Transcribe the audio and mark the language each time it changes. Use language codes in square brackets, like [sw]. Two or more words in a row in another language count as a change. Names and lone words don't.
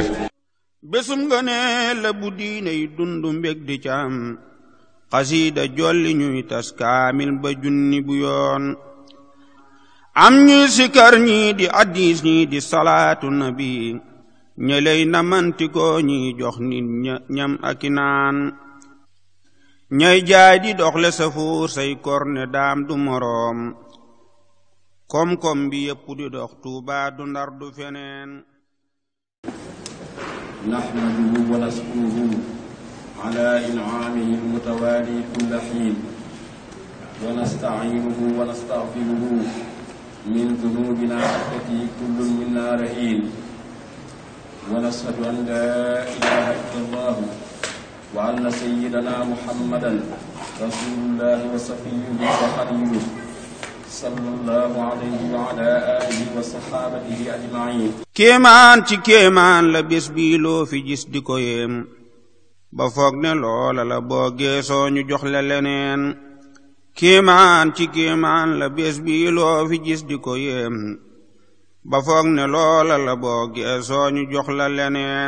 [wo] bésum nga ne la bu diine yi dund mbég di caam xasiida jolli ñuy tas kaamil ba junni bu yoon am ñuy sikar ñii di addis ñii di [ar] صلاة النبي [wo] ñeley na mantikoo ñi jox nit ñam ak i naan ñay jaay di doxle sa fuur say korne daam du moroom koom-koom bi yépp di dox Tuubaa du Ndar du feneen. [ar] نحمده ونشكره على إنعامه المتوالي كل حين ونستعينه ونستغفره من ذنوبنا التي كل منا رهين ونشهد أن لا إله إلا الله وأن سيدنا محمدا رسول الله وصفيه وخليله صلى الله عليه وعلى آله وصحابته أجمعين. [wo] kéemaan ci kéemaan la bés bii loo fi gis di ko yéem ba foog ne loola la boo geesoo ñu jox la leneen. kéemaan ci kéemaan la bés bii loo fi gis di ko yéem ba foog ne loola la boo geesoo ñu jox la leneen.